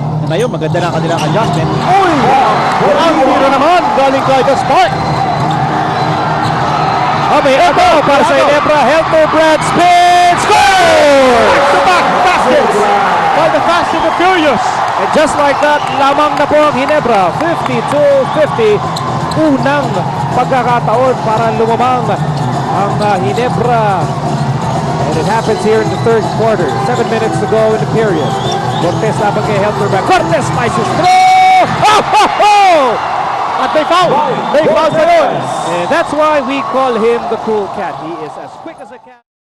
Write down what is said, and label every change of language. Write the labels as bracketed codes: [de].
[tl] Ngayon maganda na kanilang adjustment. Uy! Ang tiro naman galing kay The Spark. Okay, ito para sa Ginebra. Helterbrand spin! [en] Score! Back-to-back baskets by the Fast and the Furious. And just like that, [tl] lamang na po ang Ginebra. 52-50. Unang pagkakataon para lumamang ang Ginebra. [en] And it happens here in the third quarter. 7 minutes to go in the period. Cortez [tl] laban kay [en] Helterback. Cortez slices through! Oh, ho, ho! [tl] At may foul! May foul pa yun! [en] And that's why we call him the cool cat. He is as quick as a cat.